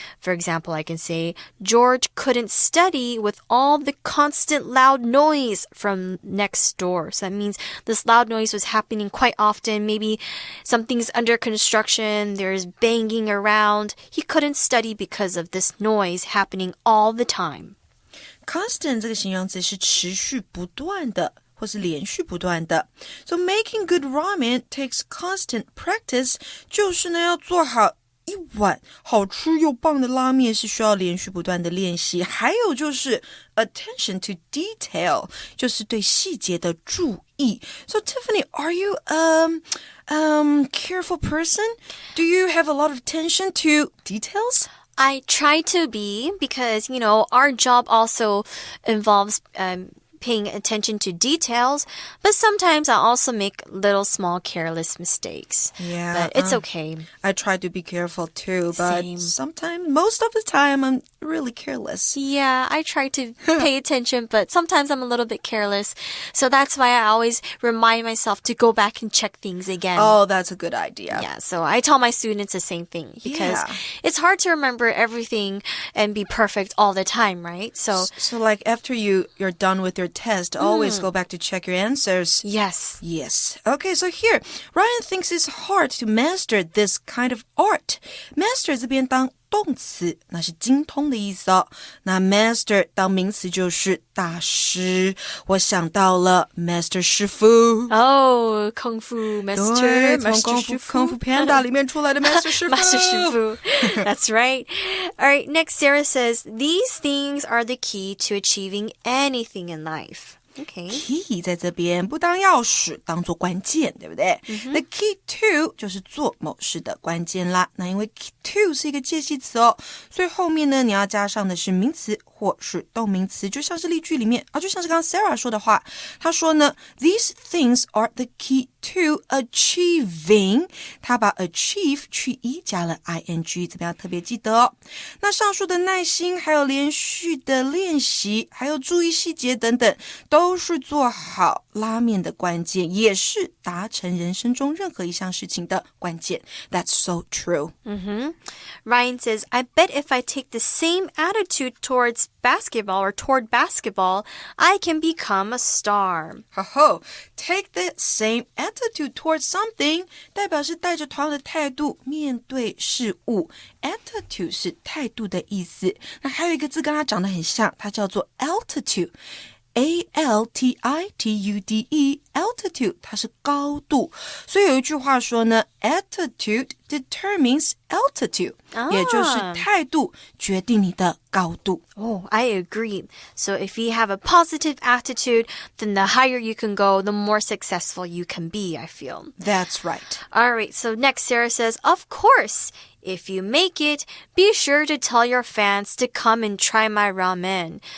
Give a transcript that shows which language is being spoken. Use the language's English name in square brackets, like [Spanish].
[English] For example, I can say, George couldn't study with all the constant loud noise from next door. So that means this loud noise was happening quite often. Maybe something's under construction, there's banging around. He couldn't study because of this noise happening all the time. [Chinese] Constant 这个形容词是持续不断的或是连续不断的 [English] So making good ramen takes constant practice [Chinese] 就是呢要做好一碗好吃又棒的拉面是需要连续不断的练习还有就是 [English] attention to detail [Chinese] 就是对细节的注意 [English] So Tiffany, are you careful person? Do you have a lot of attention to details?I try to be because, our job also involves paying attention to details, but sometimes I also make little small careless mistakes. Yeah. But it's okay. I try to be careful too, but Same. sometimes, most of the time, I'm really careless. Yeah, I try to pay attention, but sometimes I'm a little bit careless. So that's why I always remind myself to go back and check things again. Oh, that's a good idea. Yeah, so I tell my students the same thing because it's hard to remember everything and be perfect all the time, right? So like after you're done with your test, always go back to check your answers. Yes. Okay, so here, Ryan thinks it's hard to master this kind of art. [Chinese] Master 这边当动词那是精通的意思哦那 master 当名词就是大师我想到了 master 师傅 [English] Oh, Kung Fu Master [Chinese] 对从功夫 Panda 里面出来的 master 师傅 [English] Master 师傅 That's right. Alright, next Sarah says, these things are the key to achieving anything in life. Okay. [Chinese] Key 在这边不当钥匙，当做关键，对不对？ [English] The key to [Chinese] 就是做某事的关键啦。那因为 key to 是一个介系词哦，所以后面呢你要加上的是名词或是动名词，就像是例句里面就像是刚刚 Sarah 说的话，她说呢 [English] These things are the key to achieving， [Chinese] 她把 achieve 去一加了 ing， 这边要特别记得哦。那上述的耐心，还有连续的练习，还有注意细节等等，都是做好拉面的关键，也是达成人生中任何一项事情的关键。 [English] That's so true. Ryan says, I bet if I take the same attitude towards basketball or toward basketball, I can become a star. Take the same attitude towards something [Chinese] 代表是带着同样的态度面对事物。 Attitude 是态度的意思。那还有一个字跟它长得很像，它叫做 altitude。altitude altitude 它是高度，所以有一句话说呢 [English] attitude determines altitude， [Chinese] 也就是态度决定你的高度。 [English] Oh, I agree. So if you have a positive attitude, then the higher you can go, the more successful you can be, I feel. That's right. All right, so next Sarah says, of course, if you make it, be sure to tell your fans to come and try my ramen.